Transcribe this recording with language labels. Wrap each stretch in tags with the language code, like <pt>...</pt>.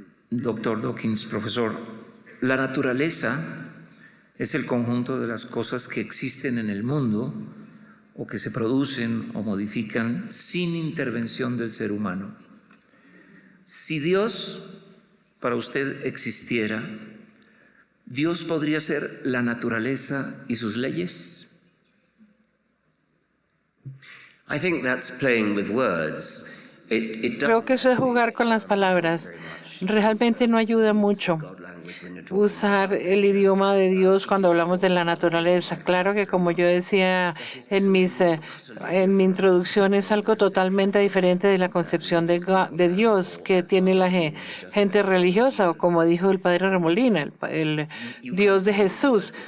<es>Doctor Dawkins, profesor, la naturaleza es el conjunto de las cosas que existen en el mundo o que se producen o modifican sin intervención del ser humano. Si Dios para usted existiera, ¿Dios podría ser la naturaleza y sus leyes?</es> <en>I think that's playing with words.</en> <es>Creo que eso es jugar con las palabras. Realmente no ayuda mucho usar el idioma de Dios cuando hablamos de la naturaleza. Claro que, como yo decía en mi introducción, es algo totalmente diferente de la concepción de Dios que tiene la gente religiosa, o como dijo el padre Remolina, el Dios de Jesús.</es>